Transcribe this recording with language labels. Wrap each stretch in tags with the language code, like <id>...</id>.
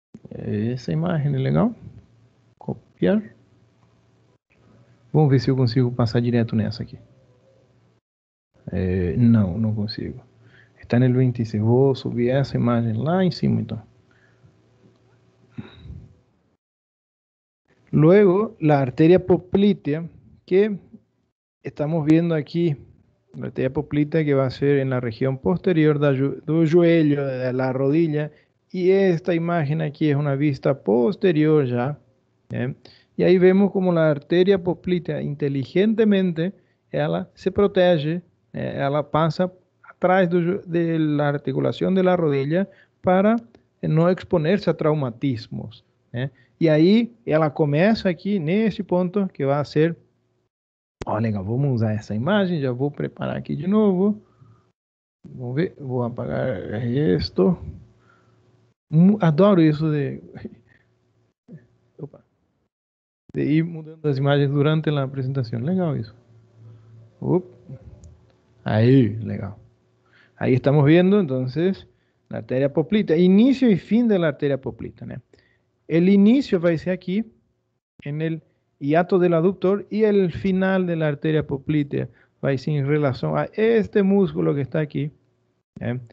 <pt>Essa imagem é legal. Copiar. Vamos ver se eu consigo passar direto nessa aqui. Não consigo. Está no 26. Vou subir essa imagem lá em cima, então.</pt> <es>Luego, la arteria poplítea, que estamos viendo aquí, la arteria poplítea que va a ser en la región posterior del joelho, de la rodilla, y esta imagen aquí es una vista posterior ya. Y ahí vemos como la arteria poplítea inteligentemente,</es> <pt>ela se protege, ela</pt> <es>pasa atrás de la articulación de la rodilla para no exponerse a traumatismos.</es> <pt>E aí ela começa aqui nesse ponto que vai ser. Legal, vamos usar essa imagem. Já vou preparar aqui de novo. Vamos ver, vou apagar isto. Adoro isso de de ir mudando as imagens durante a apresentação. Legal isso. Up. Ahí, legal.</pt> <es>Ahí estamos viendo entonces la arteria poplita, inicio y fin de la arteria poplita, ¿no? El inicio va a ser aquí, en el hiato del aductor, y el final de la arteria poplítea va a ser en relación a este músculo que está aquí, ¿eh?</es>